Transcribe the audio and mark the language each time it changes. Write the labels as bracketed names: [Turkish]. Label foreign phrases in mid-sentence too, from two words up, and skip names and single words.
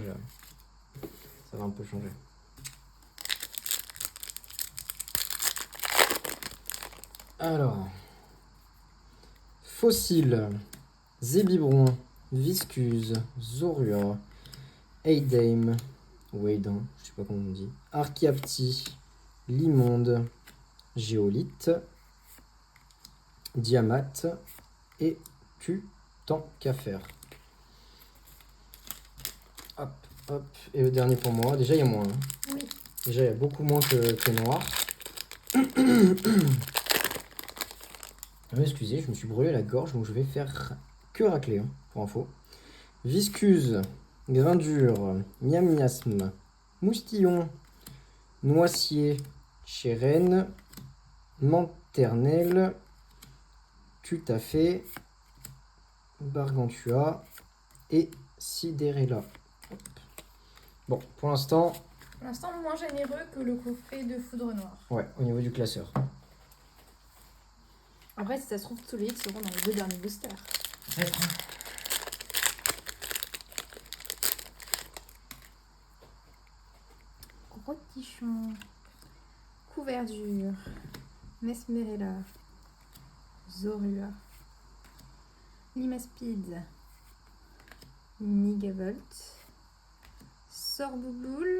[French] Là. Ça va un peu changer. Alors, Fossile, Zébibron, Viscuse, Zorua, Eidame, Weidan, je sais pas comment on dit, Archiapti, Limonde, Géolite, Diamat et Tutankafer. Hop, hop, et le dernier pour moi. Déjà, il y a moins. Hein. Oui. Déjà, il y a beaucoup moins que noir. Excusez, je me suis brûlé la gorge, donc je vais faire que racler, hein, pour info. Viscuse, Grindure, Miam Miasme, Moustillon, Noisier, Chérène, Manternelle, Tutafé, Bargantua et Sidérella. Hop. Bon, pour l'instant... Pour l'instant, moins généreux que le coffret de Foudre Noire. Ouais, au niveau du classeur. Après, si ça se trouve, tous les hits seront dans les 2 derniers boosters. Peut-être. Rotichon, Couverdure, Mesmerella, Zorua, Limaspide, Migavolt, Sorbouboule.